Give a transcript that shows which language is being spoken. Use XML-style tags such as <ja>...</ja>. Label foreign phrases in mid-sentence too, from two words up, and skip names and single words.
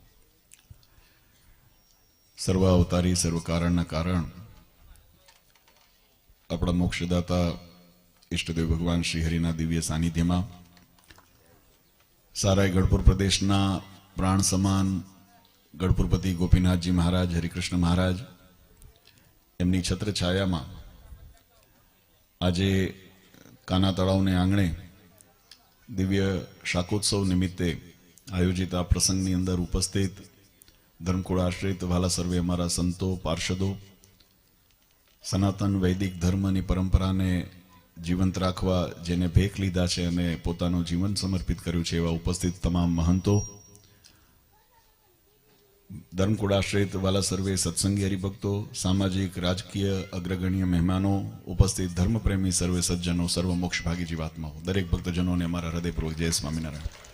<gu>સર્વ અવતારી સર્વ કારણના કારણ અપના મોક્ષદાતા ઇષ્ટદેવ ભગવાન શ્રી હરિના દિવ્ય સાનિધ્યમાં સારાય ગઢપુર પ્રદેશના પ્રાણ સમાન ગઢપુરપતિ ગોપીનાથજી મહારાજ હરિકૃષ્ણ મહારાજ એમની છત્ર છાયામાં આજે કાના તળાવને આંગણે દિવ્ય શાકોત્સવ નિમિત્તે આયોજિત આ પ્રસંગની અંદર ઉપસ્થિત ધર્મકુળ આશ્રિત વાલા સર્વે અમારા સંતો પાર્ષદો સનાતન વૈદિક ધર્મની પરંપરાને જીવંત રાખવા જેને ભેખ લીધા છે અને પોતાનું જીવન સમર્પિત કર્યું છે એવા ઉપસ્થિત તમામ મહંતો, ધર્મકુળ આશ્રિત વાલા સર્વે સત્સંગી હરિભક્તો, સામાજિક રાજકીય અગ્રગણ્ય મહેમાનો, ઉપસ્થિત ધર્મપ્રેમી સર્વે સજ્જનો, સર્વ મોક્ષભાગી જીવાત્માઓ, દરેક ભક્તજનોને અમારા હૃદયપૂર્વક જય સ્વામિનારાયણ.</gu>